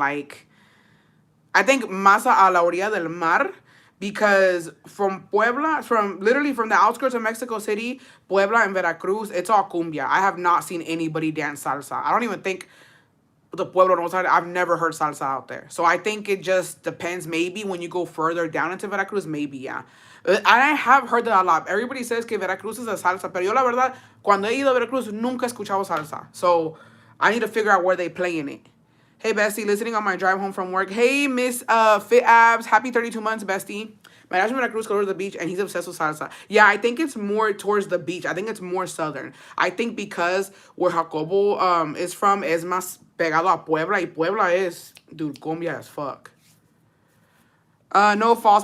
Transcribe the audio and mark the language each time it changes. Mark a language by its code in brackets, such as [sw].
[en] Like I think [es] más a la orilla del mar, [en] because from Puebla, from literally from the outskirts of Mexico City, Puebla and Veracruz, it's all cumbia. I have not seen anybody dance salsa. I don't even think the Pueblo knows how to, I've never heard salsa out there. So I think it just depends. Maybe when you go further down into Veracruz, maybe, yeah. I have heard that a lot. Everybody says [es] que Veracruz is a salsa, pero yo la verdad, cuando he ido a Veracruz, nunca he escuchado salsa. [en] So I need to figure out where they playing it. Hey, bestie, listening on my drive home from work. Hey, Miss Fit Abs, happy 32 months, bestie. My dad's from Veracruz, goes to the beach, and he's obsessed with salsa. Yeah, I think it's more towards the beach. I think it's more southern. I think because where Jacobo is from is [es] más pegado a Puebla, y Puebla [en] is, dude, cumbia as fuck. No false.